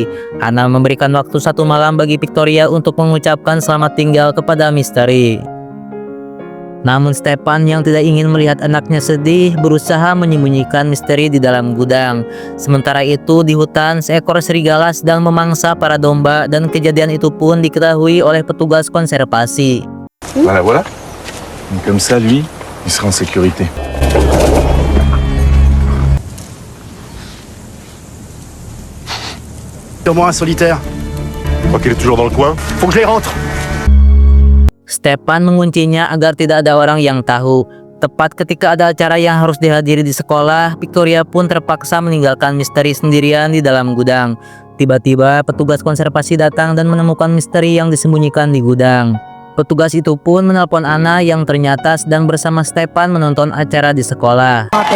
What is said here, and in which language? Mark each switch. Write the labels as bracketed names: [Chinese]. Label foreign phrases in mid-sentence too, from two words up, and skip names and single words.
[Indonesian] Anna memberikan waktu 1 malam bagi Victoria untuk mengucapkan selamat tinggal kepada Misteri. Namun Stepan yang tidak ingin melihat anaknya sedih berusaha menyembunyikan Misteri di dalam gudang. Sementara itu di hutan, seekor serigala sedang memangsa para domba dan kejadian itu pun diketahui oleh petugas konservasi. [French] Voilà, voilà. Donc comme ça, lui, il sera en sécurité. Au moins un solitaire. Tu crois qu'il est toujours dans le coin? Faut que je les rentre. [Indonesian] Stepan menguncinya agar tidak ada orang yang tahu. Tepat ketika ada acara yang harus dihadiri di sekolah, Victoria pun terpaksa meninggalkan Misteri sendirian di dalam gudang. Tiba-tiba petugas konservasi datang dan menemukan Misteri yang disembunyikan di gudang. Petugas itu pun menelpon Anna yang ternyata sedang bersama Stepan menonton acara di sekolah.